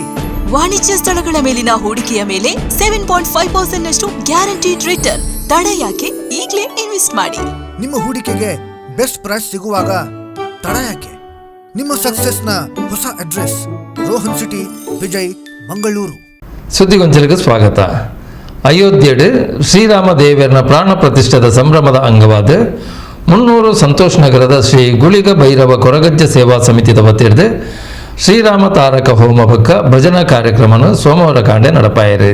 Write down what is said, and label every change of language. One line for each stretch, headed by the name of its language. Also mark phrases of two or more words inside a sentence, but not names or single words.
Kannada: ವಾಣಿಜ್ಯ ಸ್ಥಳಗಳ ಮೇಲಿನ ಹೂಡಿಕೆಯ ಮೇಲೆ 7.5% ನಷ್ಟು
English: guaranteed return.
Kannada: ತಡ ಯಾಕೆ? ಈಗಲೇ ಇನ್ವೆಸ್ಟ್ ಮಾಡಿ. ನಿಮ್ಮ ಹೂಡಿಕೆಗೆ
English: best price
Kannada: ಸಿಗುವಾಗ ತಡ ಯಾಕೆ? ನಿಮ್ಮ ಸಕ್ಸಸ್ನ ಹೊಸ ಅಡ್ರೆಸ್ ರೋಹನ್ ಸಿಟಿ, ವಿಜಯ್, ಮಂಗಳೂರು. ಸುದ್ದಿಗೊಂಚಲಿಗೆ ಸ್ವಾಗತ.
Tulu: ಅಯೋಧ್ಯೆಡ್ ಶ್ರೀರಾಮ ದೇವರನ ಪ್ರಾಣ ಪ್ರತಿಷ್ಠದ ಸಂಭ್ರಮದ ಅಂಗವಾದ 300 ಸಂತೋಷ್ ನಗರದ ಶ್ರೀ ಗುಳಿಗ ಭೈರವ ಕೊರಗಜ್ಜ ಸೇವಾ ಸಮಿತಿದ ವತಿರ್ದು ಶ್ರೀರಾಮ ತಾರಕ ಹೋಮ ಬಕ್ಕ ಭಜನಾ ಕಾರ್ಯಕ್ರಮನು ಸೋಮವಾರ ಕಾಂಡೆ ನಡಪಾಯಿರು.